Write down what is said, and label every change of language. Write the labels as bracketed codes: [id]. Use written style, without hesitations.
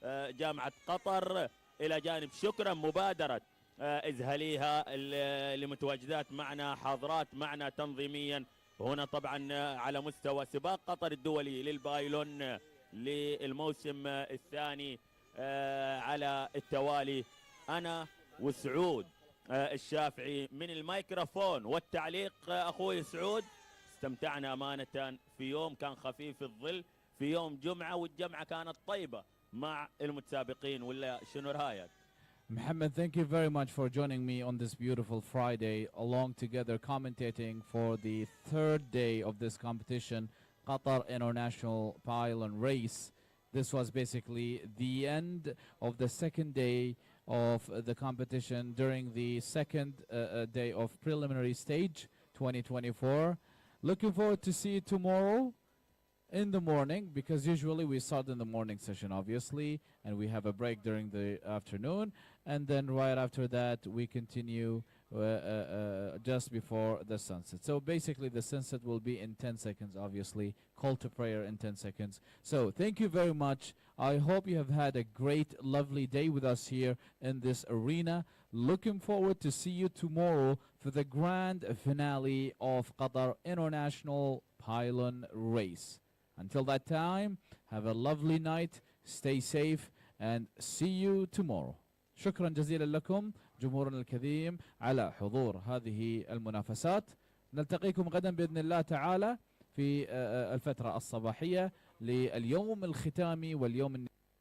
[ar] جامعة قطر، إلى جانب شكرا مبادرة إزهليها اللي متواجدات معنا، حاضرات معنا تنظيميا هنا طبعا على مستوى سباق قطر الدولي للبايلون للموسم الثاني على التوالي. أنا وسعود الشافعي من الميكروفون والتعليق أخوي سعود. استمتعنا أمانة في يوم كان خفيف الظل، في يوم جمعة، والجمعة كانت طيبة مع المتسابقين، ولا شنو رأيك؟ [en] Mohammed, thank you very much for joining me on this beautiful Friday, along together commentating for the 3rd day of this competition, Qatar International Paylon Race. This was basically the end of the 2nd day of the competition during the 2nd day of preliminary stage 2024. Looking forward to see you tomorrow in the morning, because usually we start in the morning session obviously, and we have a break during the afternoon, and then right after that we continue just before the sunset. So basically the sunset will be in 10 seconds, obviously, call to prayer in 10 seconds. So thank you very much. I hope you have had a great, lovely day with us here in this arena. Looking forward to see you tomorrow for the grand finale of Qatar International Paylon Race. Until that time, have a lovely night, stay safe, and see you tomorrow. [ar] شكرا جزيلا لكم جمهورنا الكريم على حضور هذه المنافسات. نلتقيكم غدا بإذن الله تعالى في الفترة الصباحية لليوم الختامي واليوم